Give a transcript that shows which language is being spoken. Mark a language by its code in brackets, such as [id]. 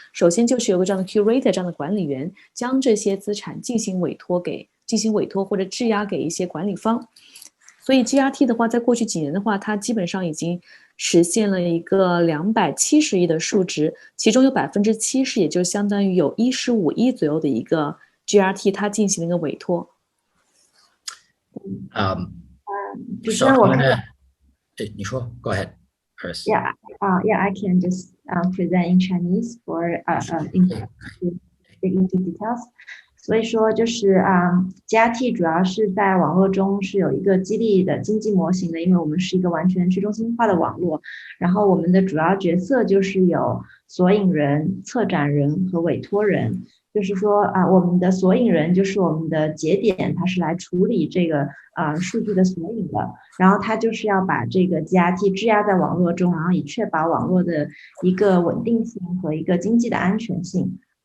[zh] 首先就是有个这样的 curator 这样的管理员，将这些资产进行委托或者质押给一些管理方。所以 GRT 的话，在过去几年的话，它基本上已经实现了一个270亿的数值，其中有70%，也就相当于有15亿左右的一个 GRT 它进行了一个委托。你说 [en] Go ahead, Chris. Yeah, I can just present in Chinese for dig into details. [zh] 所以说就是GRT 主要是在网络中是有一个激励的经济模型的，因为我们是一个完全去中心化的网络，然后我们的主要角色就是有索引人、策展人和委托人。就是说我们的索引人就是我们的节点，它是来处理这个数据的索引的，然后它就是要把这个 GRT 质押在网络中，然后以确保网络的一个稳定性和一个经济的安全性。